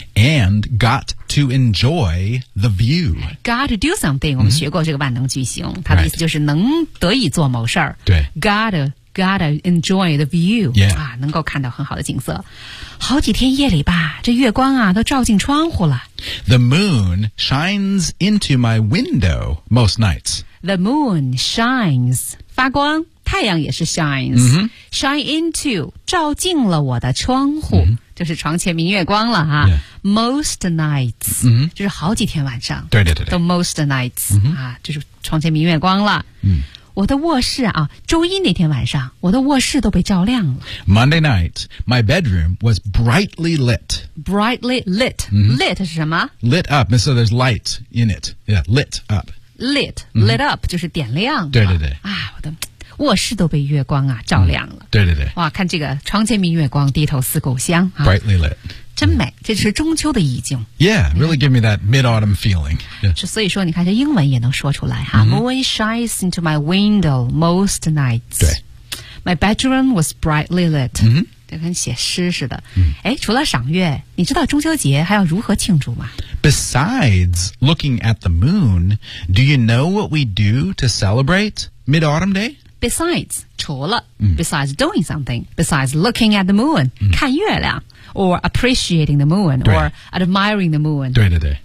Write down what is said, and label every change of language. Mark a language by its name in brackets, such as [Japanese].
[English] ，and got to enjoy the view. Got to do something.、 [Chinese] Mm-hmm. 我们学过这个万能句型，它的意思就是能得以做某事儿。对 [English] ，got to enjoy the view. Yeah， [Chinese] 啊，能够看到很好的景色。好几天夜里吧，这月光啊都照进窗户了。 [English] The moon shines into my window most nights. The moon shines [Chinese] 发光。太阳也是 shines、 mm-hmm. [English] shine into [Chinese] 照进了我的窗户、 mm-hmm. 就是床前明月光了、啊 [English] yeah. most nights、 mm-hmm. [Chinese] 就是好几天晚上对对对都 [English] most nights、 mm-hmm. [Chinese] 啊、就是床前明月光了、 mm-hmm. 我的卧室啊周一那天晚上我的卧室都被照亮了 [English] Monday night my bedroom was brightly lit brightly lit、 mm-hmm. [Chinese] lit 是什么 [English] lit up so there's light in it yeah lit up [Chinese] lit、mm-hmm. [English] lit up [Chinese] 就是点亮对对对啊我的卧室都被月光啊照亮了、嗯、对对对哇看这个窗前明月光低头思故乡、啊、 [English] Brightly lit [Chinese] 真美、嗯、这是中秋的意境 [English] Yeah really give me that mid-autumn feeling、yeah. [Chinese] 所以说你看这英文也能说出来、啊 mm-hmm. [English] Moon shines into my window most nights [Chinese] 对 [English] My bedroom was brightly lit、嗯、 [Chinese] 就跟写诗似的、嗯、诶除了赏月你知道中秋节还要如何庆祝吗 [English] Besides looking at the moon Do you know what we do to celebrate mid-autumn day Besides, [Chinese] 除了、嗯、 [English] besides doing something, besides looking at the moon,、嗯、 [Chinese] 看月亮 [English] or appreciating the moon, or admiring the moon, [Chinese] 对对对